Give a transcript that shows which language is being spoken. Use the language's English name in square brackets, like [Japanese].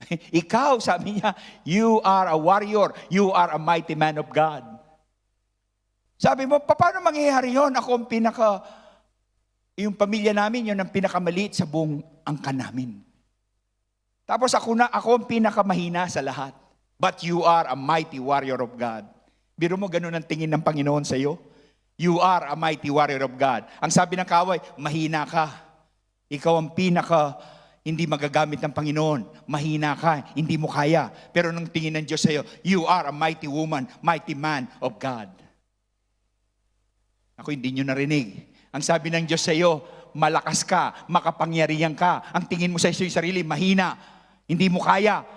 [Filipino] Ikaw, sabi niya, [English] "You are a warrior. You are a mighty man of God." [Filipino] Sabi mo, paano mangyayari yun? Ako ang yung pamilya namin, yun ang pinakamaliit sa buong angkan namin. Tapos ako ang pinakamahina sa lahat. [English] But you are a mighty warrior of God. [Filipino] Biro mo, ganun ang tingin ng Panginoon sa iyo? [English] You are a mighty warrior of God. [Filipino] Ang sabi ng kaway, mahina ka. Ikaw ang hindi magagamit ng Panginoon. Mahina ka, hindi mo kaya. Pero nung tingin ng Diyos sa iyo, [English] you are a mighty woman, mighty man of God. [Filipino] Ako, hindi nyo narinig. Ang sabi ng Diyos sa iyo, malakas ka, makapangyarihan ka. Ang tingin mo sa iyo sarili, mahina. Hindi mo kaya.